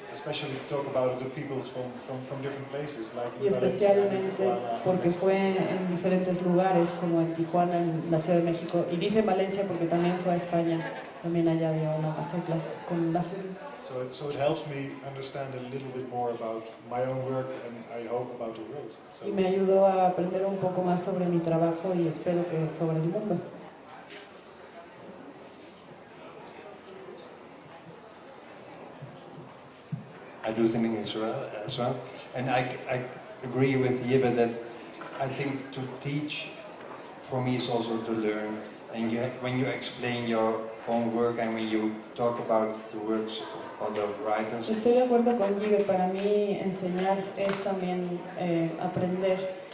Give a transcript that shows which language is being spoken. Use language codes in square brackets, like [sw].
[en] Especially to talk about the people from different places, like [es] Y especialmente porque fue en diferentes lugares, como en Tijuana, en la Ciudad de México, y dice Valencia porque también fue a España, también allá había una masterclass con la SURI. [en] So it helps me understand a little bit more about my own work and I hope about the world. So [es] Y me ayudó a aprender un poco más sobre mi trabajo y espero que sobre el mundo. [en] I do think as well. And I agree with Jibbe that I think to teach for me is also to learn. And when you explain your own work and when you talk about the works of other writers. [es] Estoy de acuerdo con Jibbe, para mí enseñar es también aprender.